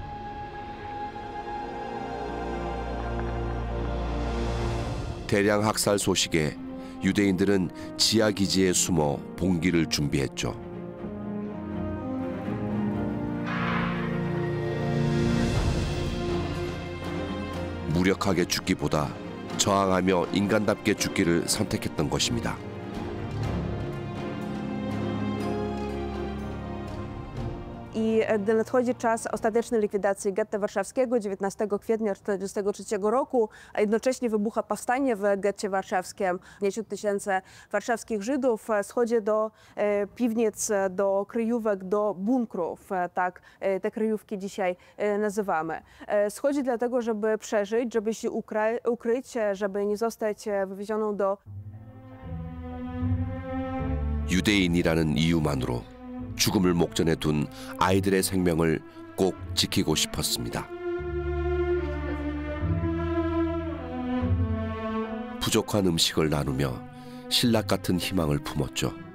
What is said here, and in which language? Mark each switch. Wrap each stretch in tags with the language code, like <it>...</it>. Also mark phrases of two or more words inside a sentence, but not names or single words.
<ko>대량 학살 소식에 유대인들은 지하 기지에 숨어 봉기를 준비했죠. 무력하게 죽기보다 저항하며 인간답게 죽기를 선택했던 것입니다.</ko> <pl>I gdy nadchodzi czas ostatecznej likwidacji getta warszawskiego 19 kwietnia 1943 roku, a jednocześnie wybucha powstanie w getcie warszawskim, 10 tysięcy warszawskich Żydów schodzi do piwnic, do kryjówek, do bunkrów, tak te kryjówki dzisiaj nazywamy. Schodzi dlatego, żeby przeżyć, żeby się ukryć, żeby nie zostać wywiezioną do...</pl> <ko>유대인이라는 이유만으로 죽음을 목전에 둔 아이들의 생명을 꼭 지키고 싶었습니다. 부족한 음식을 나누며 신락 같은 희망을 품었죠.</ko>